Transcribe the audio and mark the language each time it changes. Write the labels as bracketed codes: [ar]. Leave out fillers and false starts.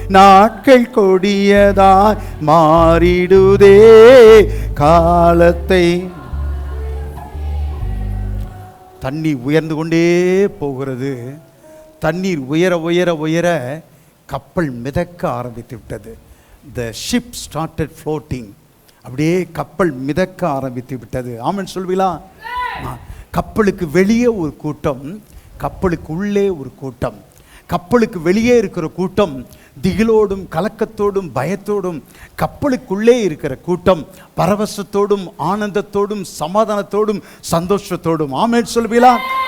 [ta] நாட்கள் கொடியதாய் மாறிடுதே, காலத்தை. தண்ணீர் உயர்ந்து கொண்டே போகிறது. தண்ணீர் உயர உயர உயர கப்பல் மிதக்க ஆரம்பித்து விட்டது. [en] The ship started floating. [ta] அப்படியே கப்பல் மிதக்க ஆரம்பித்து விட்டது. ஆமென் சொல்வீங்களா? கப்பலுக்கு வெளியே ஒரு கூட்டம், கப்பலுக்கு உள்ளே ஒரு கூட்டம். கப்பலுக்கு வெளியே இருக்கிற கூட்டம் திகிலோடும் கலக்கத்தோடும் பயத்தோடும், கப்பலுக்குள்ளே இருக்கிற கூட்டம் பரவசத்தோடும் ஆனந்தத்தோடும் சமாதானத்தோடும் சந்தோஷத்தோடும். ஆமென் சொல்வீங்களா?